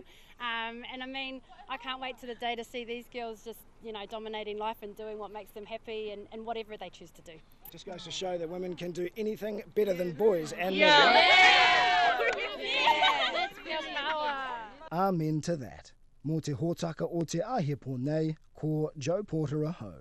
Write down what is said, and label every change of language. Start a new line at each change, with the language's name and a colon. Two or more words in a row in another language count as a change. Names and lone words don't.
English: And I mean, I can't wait to the day to see these girls just, you know, dominating life and doing what makes them happy and whatever they choose to do. Just goes to show that women can do anything better than boys and men. Yeah, that's girl power. Amen to that.
Māori: Mō te hōtaka o te ahepō nei, ko Joe Porter aho.